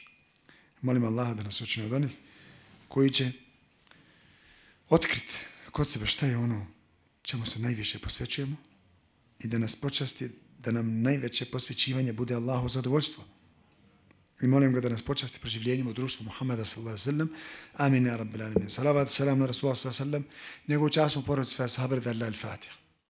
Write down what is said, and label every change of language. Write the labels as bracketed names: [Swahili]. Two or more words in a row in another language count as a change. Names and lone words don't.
[Bosnian] Molim Allaha da nas učini od onih koji će otkriti kod sebe šta je ono čemu se najviše posvećujemo i da nas počasti da nam najveće posvećivanje bude Allahu zadovoljstvo. I molim ga da nas počasti proživljenjem u društvu Muhammeda [Arabic] صلى الله عليه وسلم. آمين يا رب العالمين. [Bosnian] Salavat, salam na Rasulullah [Arabic] صلى الله عليه وسلم. [Bosnian] Njegovu časnu porodicu, sve sahabe, da Al-Fatiha.